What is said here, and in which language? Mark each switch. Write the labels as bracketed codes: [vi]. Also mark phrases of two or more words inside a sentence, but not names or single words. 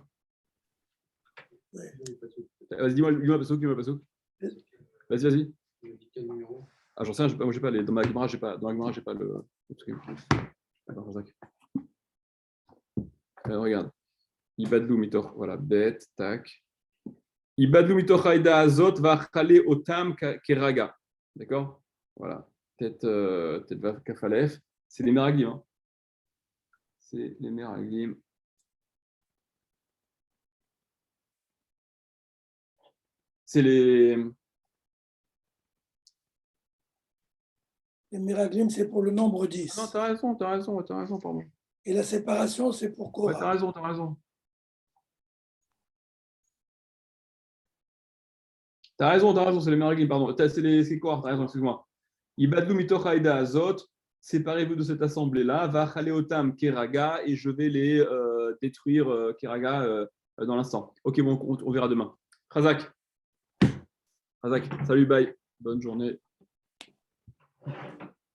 [fr] Ouais. Vas-y, dis-moi pas ça. Vas-y. Ah, j'en sais rien, moi j'ai pas les. Dans ma Gemara, j'ai pas le truc. Attends, Jacques. Regarde. [he] הבדלו מתוך, [fr] voilà, bet, tac. [he] הבדלו מתוך העדה הזאת ואכלה אותם כרגע. [fr] D'accord? Voilà. Tête va kafalef. C'est les Meraglim. Hein. C'est les Meraglim. C'est les. Les Meraglim, c'est pour le nombre 10. Non, t'as raison, pardon. Et la séparation, c'est pour Korach. Ouais, t'as raison. T'as raison, c'est les Meraglim, pardon. C'est quoi? T'as raison, excuse-moi. [he] הבדלו מתוך העדה הזאת, [fr] séparez-vous de cette assemblée-là, [he] ואכלה אותם כרגע, [fr] et je vais les détruire keraga dans l'instant. Ok, bon, on verra demain. Khazak, salut, bye. Bonne journée.